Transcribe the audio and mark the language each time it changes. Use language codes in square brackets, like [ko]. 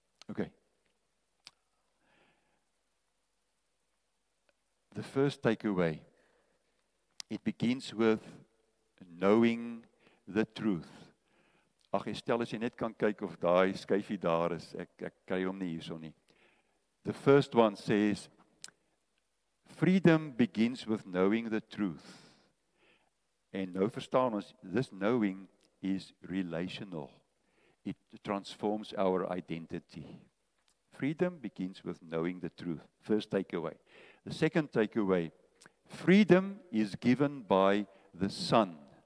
[en] Okay. The first takeaway, it begins with knowing the truth. [af] Ag, stel as jy net kan kyk of daai skyfie daar is, ek kry hom nie hierso nie. [en] The first one says, freedom begins with knowing the truth. [af] En nou verstaan ons, [en] this knowing is relational. It transforms our identity. Freedom begins with knowing the truth. First takeaway. The second takeaway, freedom is given by the Son.